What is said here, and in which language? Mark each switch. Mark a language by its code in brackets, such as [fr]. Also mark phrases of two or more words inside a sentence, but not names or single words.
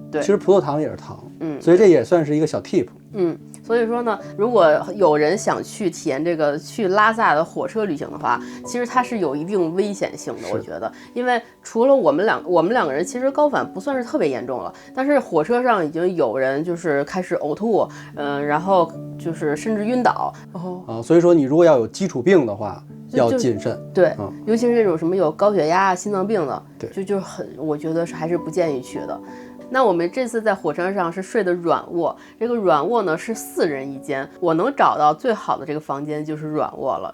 [zh] 就是因為它有糖嘛。對，其實葡萄糖也是糖。所以這也算是一個小 tip。所以說呢，如果有人想去体验这个去拉萨的火车旅行的话，其实它是有一定危险性的，我觉得，因为除了我们两个人其实高反不算是特別嚴重了，但是火車上已經有人就是開始嘔吐，然後就是甚至暈倒。所以說你如果要有基礎病的話，要謹慎。對，尤其是這種什麼有高血壓、心臟病的，就很，我覺得還是不建議去的。那我們這次在火車上是睡的軟臥，這個軟臥呢是4人一間，我能找到最好的這個房間就是軟臥了。